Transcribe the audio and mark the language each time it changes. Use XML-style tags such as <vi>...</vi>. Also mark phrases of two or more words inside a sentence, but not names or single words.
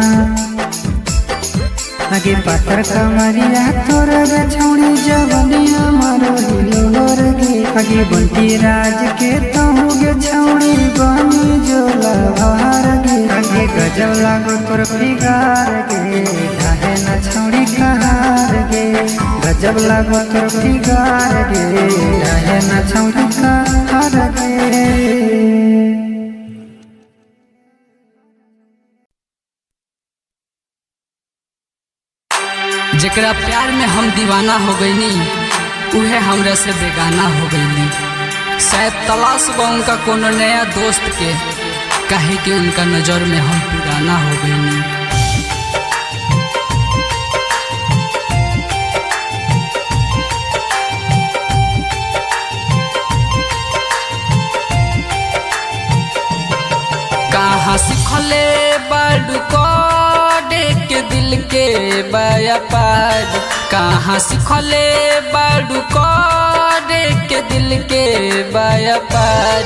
<mai>आगे पातर कमरिया तोर गे छौड़ी जवनिया मारो हिलोर गे आगे बंटी राज के तहु गे छौड़ी बनी जोला भार गे आगे गजब लागो तोर फिगार गे ढाहे न छौड़ी कहार गे गजब लागो तोर फिगार गे ढाहे न छौड़ी कहार गे।</mai> <bho>जेकरा प्यार में हम दीवाना हो गईनी उहे हमरा से बेगाना हो गईनी। शायद तलाश बा उनका कोनो नया दोस्त के, काहे कि उनका नजर में हम पुराना हो गईनी। कहाँ सिखले बाडू कोडे के दिल के व्यापार, कहाँ सिखले बाडू कोडे के दिल के व्यापार।</bho>